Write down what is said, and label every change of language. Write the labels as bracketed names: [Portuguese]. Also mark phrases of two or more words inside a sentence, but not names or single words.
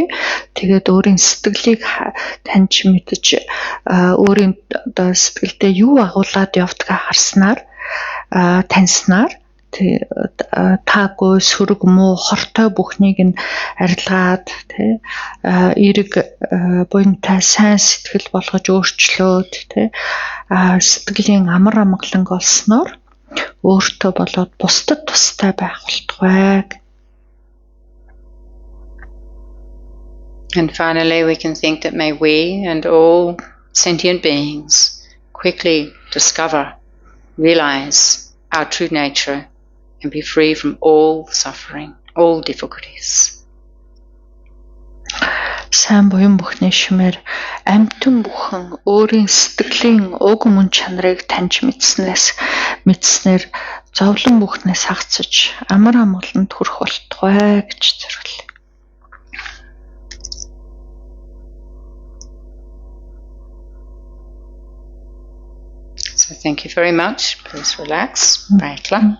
[Mongolian] Тэгээд өөрийн сэтгэлийг таних мэдж өөрийн одоо сэтгэлдээ юу агуулад явдгаа харснаар таньснаар таагүй сөрөг муу хортой бүхнийг нь арилгаад эерэг буянтай сайн сэтгэл болгож өөрчлөөд сэтгэлийн амар амгаланг олсноор өөртөө болоод бусдад тустай байх болтугай. [English] And finally we can think that may we and all sentient beings quickly discover, realize our true nature and be free from all suffering, all difficulties. [Mongolian] Сайн буян бүхний шимээр амьтан бүхэн өөрийн сэтгэлийн уг мөн чанарыг таньж мэдснээр зовлон бүхнээс хагацж амар амгаланд хүрэх болтугай гэж зориулъя. [English] So thank you very much. Please relax. Baitla.